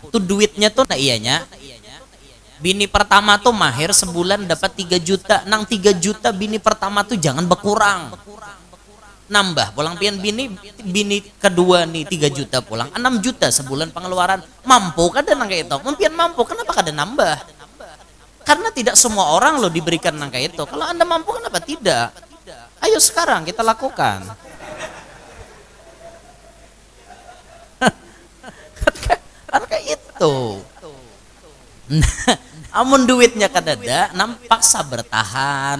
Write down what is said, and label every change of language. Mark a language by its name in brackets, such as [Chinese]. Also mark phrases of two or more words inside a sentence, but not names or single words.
[Banjar] Tuh duitnya tuh nah iyanya. Bini pertama tuh mahir sebulan dapat 3 juta. Nang 3 juta bini pertama tuh jangan berkurang. Nambah pulang pian bini kedua nih 3 juta pulang 6 juta sebulan pengeluaran. Mampu kada nang kayak itu? Mumpian mampu, kenapa kada nambah? Karena tidak semua orang loh diberikan nang kayak itu. [Indonesian] Kalau Anda mampu kenapa tidak? Ayo sekarang kita lakukan. [Banjar] Kan kayak itu. Amun duitnya kadada nampak bertahan.